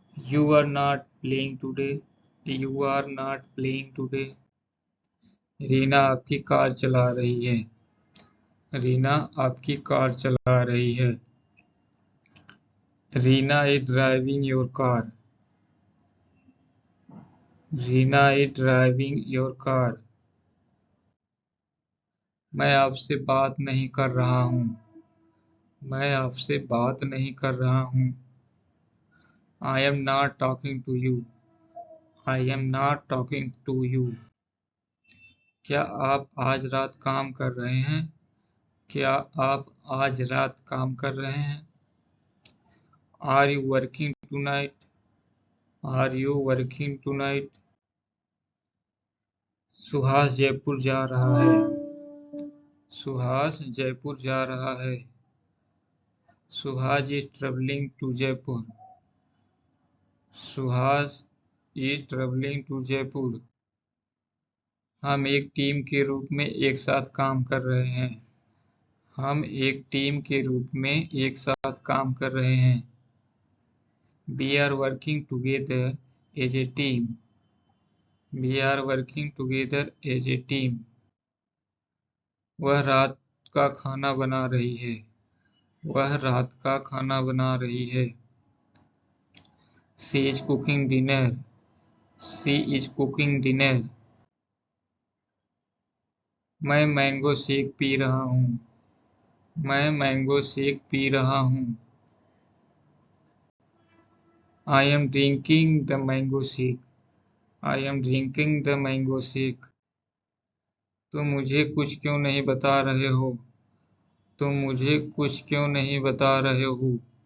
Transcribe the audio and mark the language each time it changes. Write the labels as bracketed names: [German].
[English] You are not playing today. You are not playing today. [Hindi] Reena आपकी car चला रही है। रीना आपकी कार चला रही है। Reena [English] Is driving your car. Reena is driving your car. [Hindi] मैं आपसे बात नहीं कर रहा हूँ। मैं आपसे बात नहीं कर रहा हूँ। [English] I am not talking to you. I am not talking to you. [Hindi] क्या आप आज रात काम कर रहे हैं? क्या आप आज रात काम कर रहे हैं? [English] Are you working tonight? Are you working tonight? [Hindi] Suhas Jaipur जा रहा है। सुहास जयपुर जा रहा है। [English] Suhas is traveling to Jaipur. Suhas is traveling to Jaipur. [Hindi] हम एक टीम के रूप में एक साथ काम कर रहे हैं। हम एक टीम के रूप में एक साथ काम कर रहे हैं। [English] We are working together as a team. We are working together as a team. [Hindi] वह रात का खाना बना रही है। वह रात का खाना बना रही है। [English] She is cooking dinner. She is cooking dinner. [Hindi] मैं मैंगो शेक पी रहा हूँ। मैं मैंगो शेक पी रहा हूँ। [English] I am drinking the mango shake. I am drinking the mango shake. [Hindi] तुम मुझे कुछ क्यों नहीं बता रहे हो? तुम मुझे कुछ क्यों नहीं बता रहे हो?